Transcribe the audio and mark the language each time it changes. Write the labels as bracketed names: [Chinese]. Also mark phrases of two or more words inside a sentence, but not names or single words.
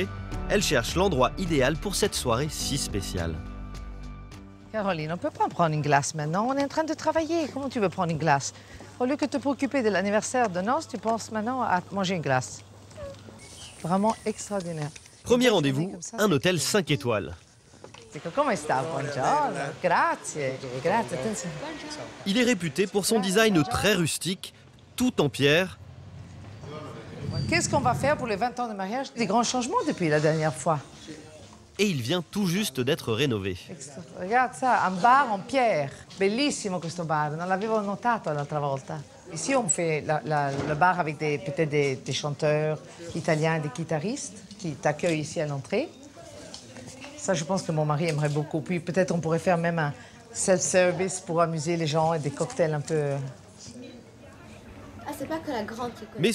[French] Elle cherche l'endroit idéal pour cette soirée si spéciale. Caroline, on ne peut pas prendre une glace maintenant. On est en train de travailler. Comment tu veux prendre une glace? Au lieu que de te préoccuper de l'anniversaire de noces, tu penses maintenant à manger une glace. Vraiment extraordinaire. Premier rendez-vous, un hôtel 5 étoiles. [Italian] Come sta? Buongiorno. Grazie. Grazie. Attenzione. [French] Il est réputé pour son design très rustique, tout en pierre. Qu'est-ce qu'on va faire pour les 20 ans de mariage? Des grands changements depuis la dernière fois. Et il vient tout juste d'être rénové. Regarde ça, un bar en pierre. [Italian] Bellissimo questo bar, non l'avevo notato l'altra volta. [French] Ici, on fait le bar avec peut-être des chanteurs italiens, des guitaristes qui t'accueillent ici à l'entrée. Ça, je pense que mon mari aimerait beaucoup. Puis peut-être on pourrait faire même un self-service pour amuser les gens et des cocktails un peu... Ah, c'est pas que la grande qui connaît.